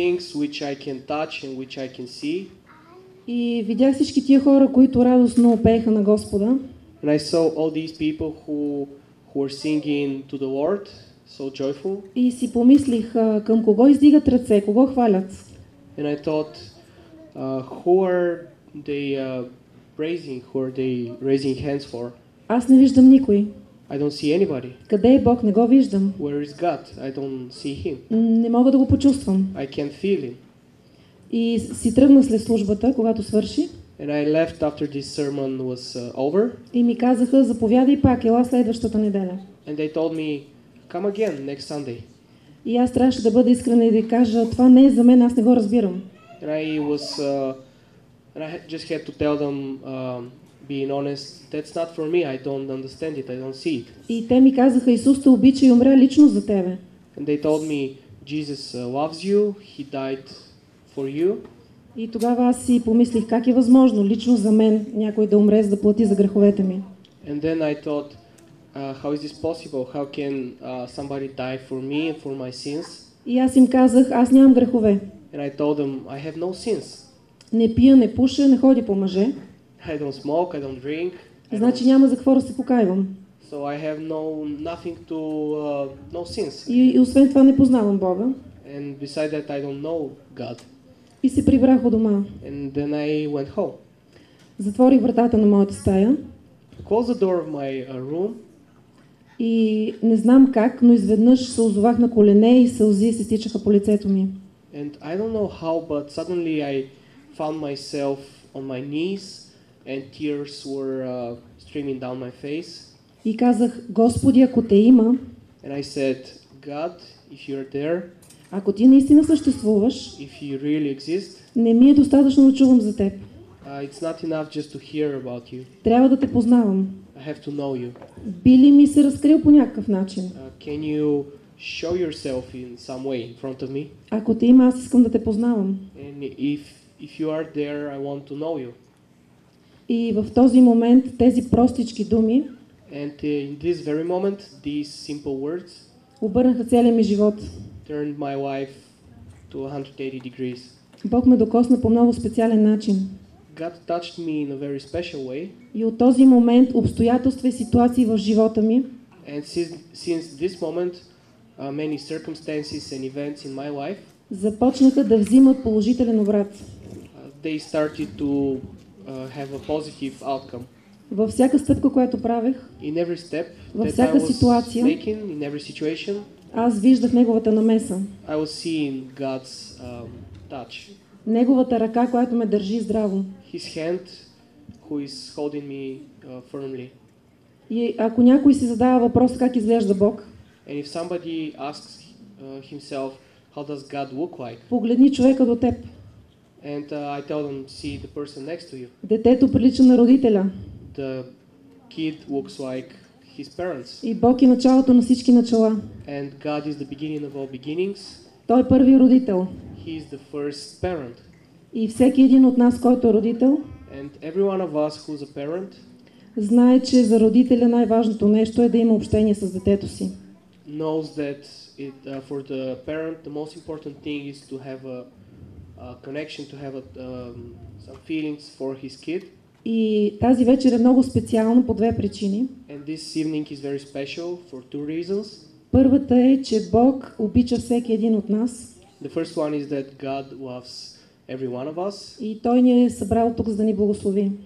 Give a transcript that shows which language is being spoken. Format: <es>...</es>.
<en>things which I can touch and which I can see.</en> <bg>И видях всички тия хора, които радостно пееха на Господа.</bg> <en>And I saw all these people who were singing to the Lord, so joyful.</en> <bg>И си помислих към кого издигат ръце, кого хвалят.</bg> <en>And I thought, who are they who are they raising hands for?</en> <bg>Аз не виждам никой.</bg> <en>I don't see anybody.</en> <bg>Къде е Бог? Не го виждам.</bg> <en>Where is God? I don't see Him.</en> <bg>Не мога да го почувствам.</bg> <en>I can't feel Him.</en> <bg>И си тръгнах след службата, когато свърши.</bg> <en>And I left after this sermon was over.</en> <bg>И ми казаха, заповядай пак, ела следващата неделя.</bg> <en>And they told me, come again next Sunday.</en> <bg>И аз трябваше да бъда искрена и да кажа, това не е за мен, аз не го разбирам.</bg> <en>And I just had to tell them, being honest, that's not for me. I don't understand it. I don't see it.</en> <bg>И те ми казаха, Исус те обича и умря лично за тебе.</bg> <en>And they told me, Jesus loves you. He died for you.</en> <bg>И тогава аз си помислих, как е възможно лично за мен някой да умре, за да плати за греховете ми.</bg> <en>And then I thought, how is this possible? How can somebody die for me and for my sins?</en> <bg>И аз им казах, аз нямам грехове.</bg> <en>And I told them, I have no sins.</en> <bg>Не пия, не пуша, не ходя по мъже.</bg> <en>I don't smoke, I don't drink.</en> <bg>Значи няма за какво да се покайвам.</bg> <en>So I have nothing to, no sins.</en> <bg>И освен това не познавам Бога.</bg> <en>And beside that, I don't know God.</en> <bg>И се прибрах у дома.</bg> <en>And then I went home.</en> <bg>Затворих вратата на моята стая.</bg> <en>Closed the door of my room.</en> <bg>И не знам как, но изведнъж се озовах на колене и сълзи се стичаха по лицето ми.</bg> <en>And I don't know how, but suddenly I found myself on my knees and tears were streaming down my face.</en> <bg>И казах, Господи, ако те има,</bg> <en>And I said, God, if you're there,</en> <bg>ако ти наистина съществуваш,</bg> <en>if you really exist,</en> <bg>не ми е достатъчно да чувам за теб.</bg> <en>it's not enough just to hear about you.</en> <bg>Трябва да те познавам.</bg> <en>I have to know you.</en> <bg>Би ли ми се разкрил по някакъв начин?</bg> <en>Can you show yourself in some way in front of me?</en> <bg>Ако те има, аз искам да те познавам.</bg> <en>And if you are there, I want to know you.</en> <bg>И в този момент тези простички думи</bg> <en>And in this very moment, these simple words</en> <bg>обърнаха целия ми живот.</bg> <en>turned my life to 180 degrees.</en> <bg>Бог ме докосна по много специален начин.</bg> <en>God touched me in a very special way.</en> <bg>И от този момент обстоятелства и ситуации в живота ми</bg> <en>And since this moment, many circumstances and events in my life,</en> <bg>започнаха да взимат положителен обрат.</bg> <en>they started to have a positive outcome.</en> <bg>Във всяка стъпка, която правех,</bg> <en>In every step</en> <bg>Във</bg> <en>that I</en> <bg>всяка</bg> <en>was</en> <bg>ситуация,</bg> <en>making, in every situation,</en> <bg>аз виждах Неговата намеса.</bg> <en>I was seeing God's touch.</en> <bg>Неговата ръка, която ме държи здраво.</bg> <en>His hand, who is holding me firmly.</en> <bg>И ако някой си задава въпрос как изглежда Бог,</bg> <en>And if somebody asks himself, how does God look like?</en> <bg>погледни човека до теб.</bg> <en>And I tell them, see the person next to you.</en> <bg>Детето прилича на родителя.</bg> <en>The kid looks like his parents.</en> <bg>И Бог е началото на всички начала.</bg> <en>And God is the beginning of all beginnings.</en> <bg>Той е първи родител.</bg> <en>He is the first parent.</en> <bg>И всеки един от нас, който е родител,</bg> <en>And every one of us who's a parent</en> <bg>знае, че за родителя най-важното нещо е да има общение с детето си.</bg> <en>knows that for the parent the most important thing is to have a connection, to have some feelings for his kid.</en> <bg>И тази вечер е много специална по две причини.</bg> <en>And this evening is very special for two reasons.</en> <bg>Първата е, че Бог обича всеки един от нас</bg> <en>The first one is that God loves every one of us,</en> <bg>и Той ни е събрал тук, за да ни благослови.</bg>